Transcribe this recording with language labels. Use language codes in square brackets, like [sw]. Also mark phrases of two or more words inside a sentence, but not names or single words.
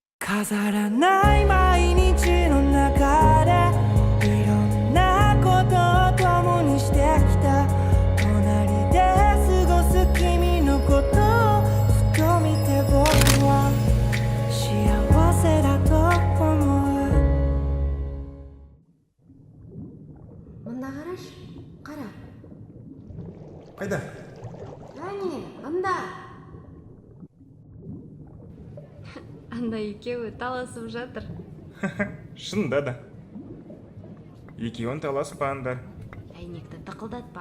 [ja] 飾らない毎日の中でいろんなことを共にしてきた。隣で過ごす君のことをふと見て僕は幸せだと思う。 [kk] Manda қараш, қара. Қайда? Әне, анда. Анда екеуі таласып жатыр. Шынында да. Екеуін таласпаңдар. Әйнекті тықылдатпа.